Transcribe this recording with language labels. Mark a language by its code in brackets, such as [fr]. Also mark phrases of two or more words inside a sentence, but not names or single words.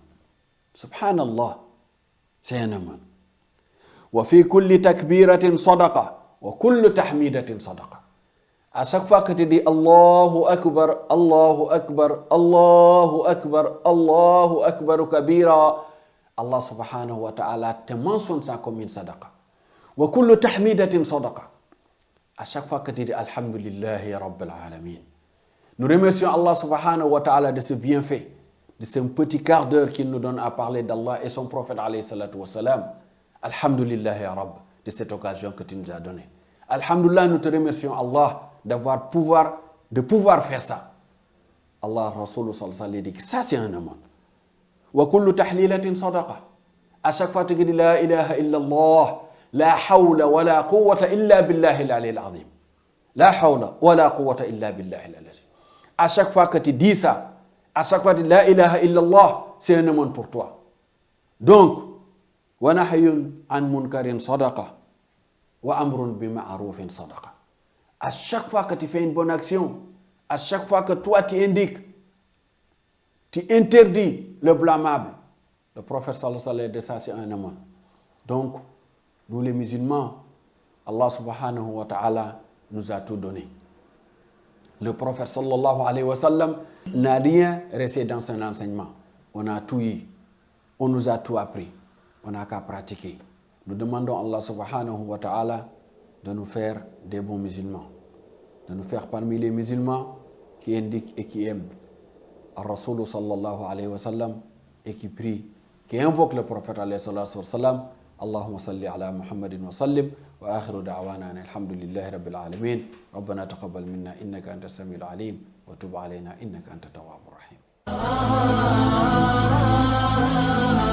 [fr] Subhanallah, c'est un aumône. [ar] وفي كل تكبيرة صدقة وكل تحميدة صدقة. [fr] À chaque fois que tu dis [ar] الله أكبر الله أكبر الله أكبر الله أكبر كبيرا, الله سبحانه وتعالى [fr] te mentionne ça comme une sadaqa. [ar] وكل تحميدة صدقة. [fr] À chaque fois que tu dis [ar] الحمد لله رب العالمين. [fr] Nous remercions [ar] الله سبحانه وتعالى [fr] de ce bienfait, de ce petit quart d'heure qu'il nous donne à parler d'Allah et son prophète [ar] عليه الصلاة والسلام. الحمد لله رب, [fr] de cette occasion que tu nous as donnée. Alhamdulillah, nous te remercions Allah de pouvoir faire ça. Allah Rasul [ar] صلى الله عليه وسلم [fr] dit que ça c'est un aumône. [ar] وكل تهليلة صدقة. [fr] À chaque fois tu dis [ar] لا إله إلا الله لا حول ولا قوة إلا بالله العلي العظيم. لا حول ولا قوة إلا بالله العلي العظيم. [fr] À chaque fois que tu dis ça, à chaque fois tu dis [ar] لا إله إلا الله, [fr] c'est un aumône pour toi. Donc, [ar] ونهي عن منكر صدقة وأمر بمعروف صدقة. [fr] À chaque fois que tu fais une bonne action, à chaque fois que toi tu indiques, tu interdis le blâmable. Le prophète [ar] صلى الله عليه وسلم [fr] de ça c'est un aumône. Donc, nous les musulmans, [ar] الله سبحانه وتعالى [fr] nous a tout donné. Le prophète [ar] صلى الله عليه وسلم [fr] n'a rien resté dans son enseignement. On a tout eu. On nous a tout appris. On n'a qu'à pratiquer. Nous demandons à [ar] الله سبحانه وتعالى [fr] de nous faire des bons musulmans. De nous faire parmi les musulmans qui indiquent et qui aiment Rasul [ar] صلى الله عليه وسلم [fr] et qui prie, qui invoque le prophète [ar] عليه الصلاة والسلام. اللهم صل على محمد وسلم وآخر دعوانا الحمد لله رب العالمين. ربنا تقبل منا إنك أنت السميع العليم وتب علينا إنك أنت التواب الرحيم.